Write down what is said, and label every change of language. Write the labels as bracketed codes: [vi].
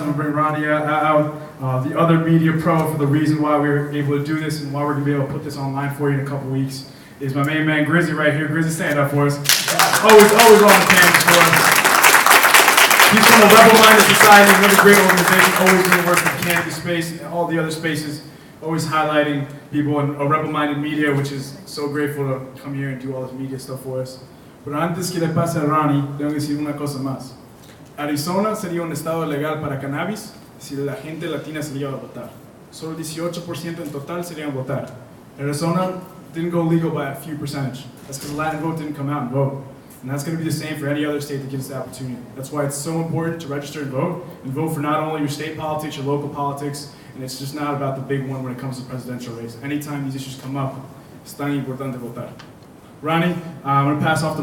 [en] I'm gonna bring Ronnie out, the other media pro, for the reason why we were able to do this and why we're gonna be able to put this online for you in a couple weeks, is my main man Grizzly right here. Grizzly, stand up for us. Always on the campus for us. He's from a rebel-minded society, another great organization, always doing work in the cannabis space and all the other spaces, always highlighting people in a rebel-minded media, which is so grateful to come here and do all this media stuff for us. [es] Pero antes que le pase a Ronnie, tengo que decir una cosa más. Arizona sería un estado legal para cannabis si la gente latina se iba a votar. Solo 18% en total serían votar. [en] Arizona didn't go legal by a few percentage. That's because the Latin vote didn't come out and vote. And that's going to be the same for any other state that gives the opportunity. That's why it's so important to register and vote for not only your state politics, your local politics, and it's just not about the big one when it comes to presidential race. Anytime these issues come up, it's [es] tan importante votar. [en] Ronnie, I'm going to pass off the mic.